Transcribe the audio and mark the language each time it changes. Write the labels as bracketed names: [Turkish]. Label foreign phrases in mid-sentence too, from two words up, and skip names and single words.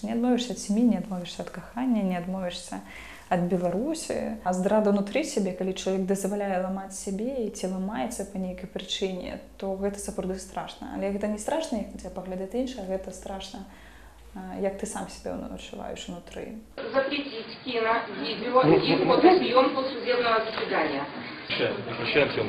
[Belarusian] Не адмовішся ад сям'і, не адмовішся ад кахання, не адмовішся ад Беларусі. А здрада ўнутры сябе, калі чалавек дазваляе ламаць сябе і ці ламаецца па нейкай прычыне, то гэта сапраўды страшна. Але гэта не страшна, як на цябе паглядаць іншае, гэта страшна, як ты сам сябе адчуваеш унутры. [Russian] Запретить кино, видео и фотосъемку судебного заседания. Прекращаем съемку.